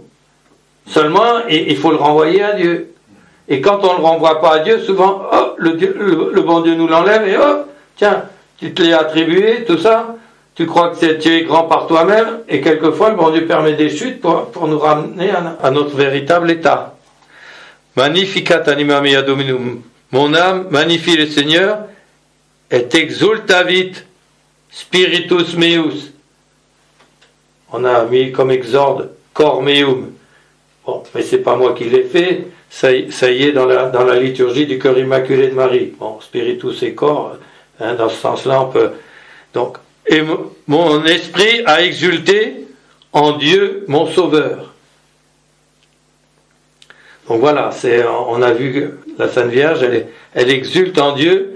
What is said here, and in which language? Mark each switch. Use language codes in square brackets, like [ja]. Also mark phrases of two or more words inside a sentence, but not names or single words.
[fr] Seulement, il faut le renvoyer à Dieu. Et quand on ne le renvoie pas à Dieu, souvent, le bon Dieu nous l'enlève et tiens, tu te l'es attribué, tout ça, tu crois que tu es grand par toi-même, et quelquefois le bon Dieu permet des chutes pour nous ramener à notre véritable état. [la] Magnificat anima mea Dominum. [fr] Mon âme magnifie le Seigneur, [la] et exultavit spiritus meus. [fr] On a mis comme exorde [la] cor meum. [fr] Bon, mais c'est pas moi qui l'ai fait. Ça y est dans la liturgie du cœur immaculé de Marie. Bon, spiritus et corps, dans ce sens-là, on peut. Donc, et mon esprit a exulté en Dieu, mon Sauveur. Donc voilà, on a vu que la Sainte Vierge, elle exulte en Dieu.